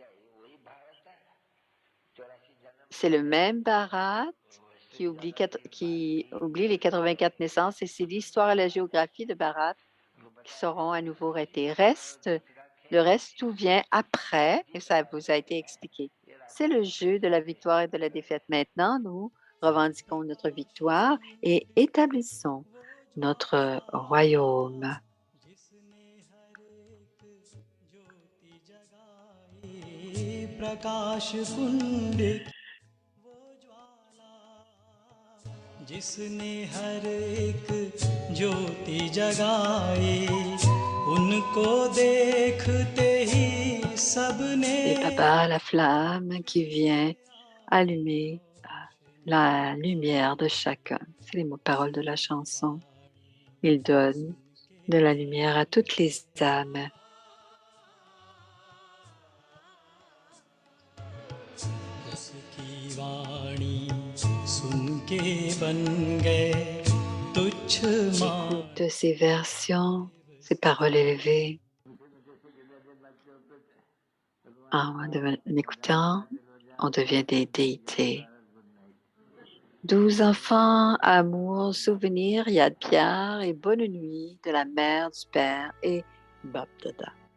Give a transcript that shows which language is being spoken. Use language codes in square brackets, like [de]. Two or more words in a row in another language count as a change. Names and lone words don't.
[fr] C'est le même Bharat qui oublie les 84 naissances et c'est l'histoire et la géographie de Bharat qui seront à nouveau arrêtés. Le reste, tout vient après et ça vous a été expliqué. C'est le jeu de la victoire et de la défaite. Maintenant, nous revendiquons notre victoire et établissons notre royaume. [hi] जिसने हर एक ज्योति जगाई उनको देखते ही सबने [fr] Et Baba, la flamme qui vient allumer la lumière de chacun. C'est les mots paroles de la chanson. Il donne de la lumière à toutes les âmes. [hi] उसकी वाणी सुन के बन गए तुच्छ [fr] Écoute ces versions, ces paroles élevées. En écoutant, on devient des déités. 12 enfants, amour, souvenirs, Yad Pierre et bonne nuit de la mère, du père et Bab Dada.